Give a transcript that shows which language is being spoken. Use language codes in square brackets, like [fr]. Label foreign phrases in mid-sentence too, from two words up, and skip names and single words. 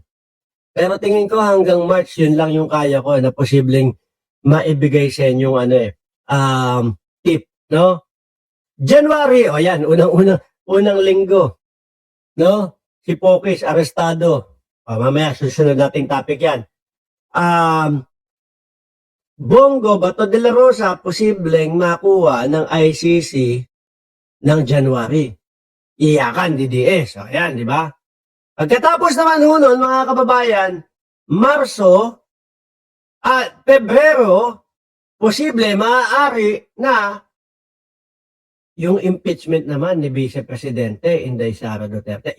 [tl] Pero tingin ko hanggang March, yun lang yung kaya ko na posibleng maibigay sa inyong tip, no? January, o yan, unang linggo, no? Si Pokis, arestado. O, mamaya, susunod nating topic yan. Bongo, Bato de la Rosa, posibleng makuha ng ICC ng January. Iyakan, DDS. O, yan, di ba? Pagkatapos naman nun, mga kababayan, Marso at Pebrero, posible, maaari na yung impeachment naman ni Vice Presidente Inday Sara Duterte.